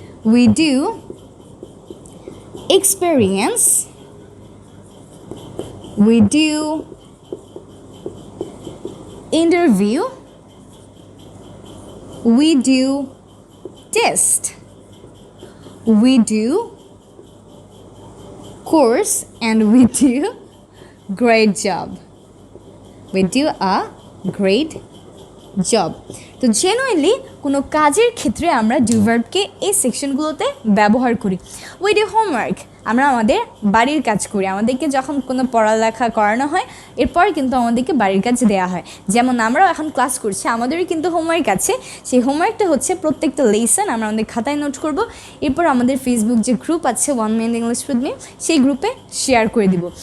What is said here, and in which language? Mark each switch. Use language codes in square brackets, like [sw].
[en] We do experience, we do interview, we do test, we do course, and we do great job. We do a great job. [bn] তো genuinely কোনো কাজের ক্ষেত্রে আমরা do ভার্বকে এই সেকশনগুলোতে ব্যবহার করি। [en] we do homework, [bn] আমরা আমাদের বাড়ির কাজ করি। আমাদেরকে যখন কোনো পড়ালেখা করানো হয় এরপর কিন্তু আমাদেরকে বাড়ির কাজ দেওয়া হয়। যেমন আমরাও এখন ক্লাস করছি, আমাদেরও কিন্তু হোমওয়ার্ক আছে। সেই হোমওয়ার্কটা হচ্ছে প্রত্যেকটা লেসন আমরা আমাদের খাতায় নোট করব, এরপর আমাদের ফেসবুক যে গ্রুপ আছে 1 মিনিট ইংলিশ উইথ মি, সেই গ্রুপে শেয়ার করে দিব।